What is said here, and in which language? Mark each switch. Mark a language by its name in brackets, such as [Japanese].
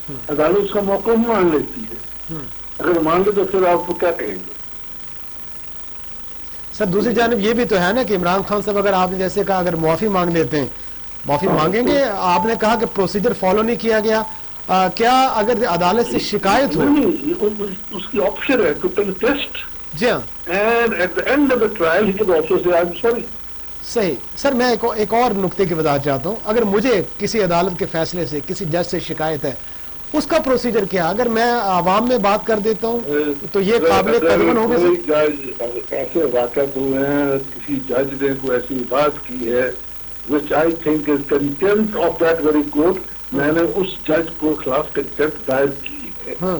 [Urdu] عدالت اس کا موقع مان لیتی ہے. اگر مان لے تو پھر آپ کو کیا کہیں گے؟ سر دوسری جانب یہ بھی تو ہے نا کہ عمران خان صاحب اگر آپ نے جیسے کہا اگر معافی مانگ لیتے ہیں، معافی مانگیں گے. آپ نے کہا کہ پروسیجر فالو نہیں کیا گیا کیا اگر عدالت سے شکایت ہو؟ اس کی آپشن ہے [English] To test. [Urdu] جی ہاں. [English] And at the end of the trial, he can also say, I'm sorry. [Urdu] صحیح. سر میں ایک اور نقطے کی وضاحت چاہتا ہوں. اگر مجھے کسی عدالت کے فیصلے سے کسی جج سے شکایت ہے, اس کا پروسیجر کیا؟ اگر میں عوام میں بات کر دیتا ہوں تو یہ قابل قدغن ہوگا سر؟ ایسے واقعات ہوئے ہیں, کسی جج نے کوئی ایسی بات کی ہے [English] which I think is contempt of that very court, [Urdu] میں نے اس جج کو خلاف کنٹمپٹ دائر کی ہے.